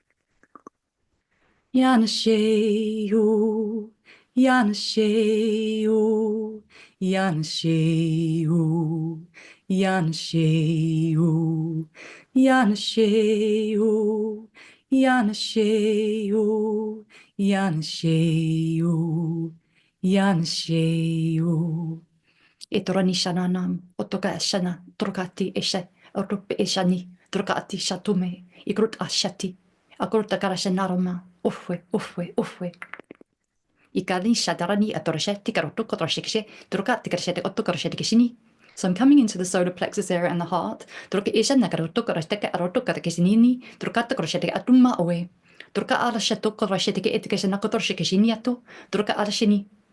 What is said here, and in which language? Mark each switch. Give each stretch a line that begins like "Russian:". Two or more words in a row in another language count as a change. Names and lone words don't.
English: Yana Shayu, Yana Shayu, Yana Shayu, Yana Shayu, Yana Shayu, Yana Shayu, Yana Shayu, Yana Shayu. Itorani shananam, otoka shana, trokati eshe, orupe eshani, trokati shatume, ikrut ashati, akrut karashanaroma, ufwe, ufwe, ufwe. Ikani shadarani atorashe, tikaroto kotrashikshe, trokati karashete otokarashete kishini. So I'm coming into the solar plexus area and the heart. Troka isha nakaroto karashteke aroto karakishinini, trokata karashete atuma owe. Troka arasheto karashete etikashana kotorshikishiniato, troka arashini.